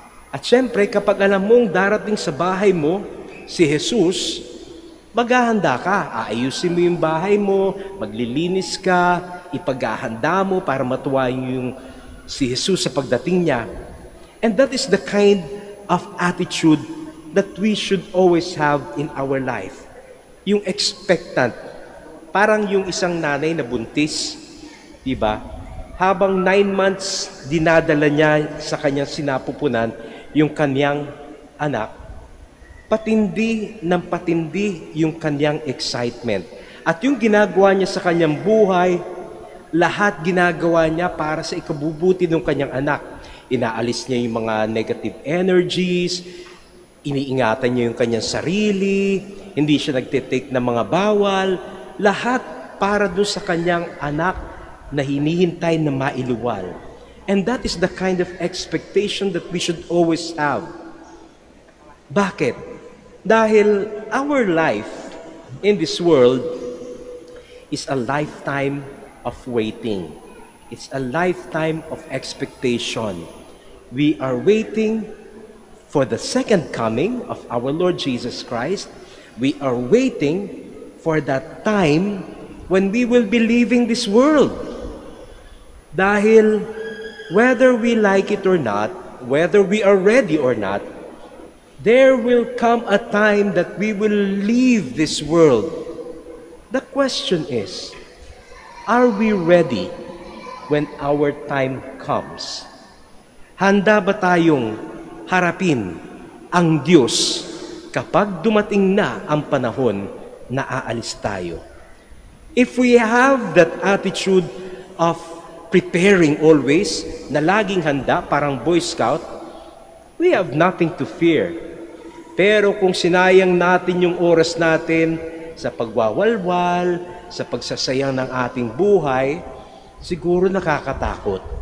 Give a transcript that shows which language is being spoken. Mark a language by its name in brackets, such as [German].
[Filipino] At syempre, kapag alam mong darating sa bahay mo, si Jesus, maghahanda ka. Aayusin mo yung bahay mo, maglilinis ka, ipaghahanda mo para matuwa yung si Jesus sa pagdating niya. [English] And that is the kind of attitude that we should always have in our life. [Filipino] Yung expectant. Parang yung isang nanay na buntis, di ba? Habang 9 months dinadala niya sa kanyang sinapupunan yung kanyang anak, patindi ng patindi yung kanyang excitement. At yung ginagawa niya sa kanyang buhay, lahat ginagawa niya para sa ikabubuti ng kanyang anak. Inaalis niya yung mga negative energies, iniingatan niya yung kanyang sarili, hindi siya nagtitake ng mga bawal, lahat para doon sa kanyang anak na hinihintay na mailuwal. [English] And that is the kind of expectation that we should always have. [Filipino] Bakit? [English] Dahil our life in this world is a lifetime of waiting. It's a lifetime of expectation. We are waiting for the second coming of our Lord Jesus Christ. We are waiting for that time when we will be leaving this world. Dahil whether we like it or not, whether we are ready or not, there will come a time that we will leave this world. The question is, are we ready when our time comes? [Filipino] Handa ba tayong harapin ang Diyos kapag dumating na ang panahon na aalis tayo? [English] If we have that attitude of preparing always, [Filipino] na laging handa, [English] parang Boy Scout, we have nothing to fear. [Filipino] Pero kung sinayang natin yung oras natin sa pagwawalwal, sa pagsasayang ng ating buhay, siguro nakakatakot.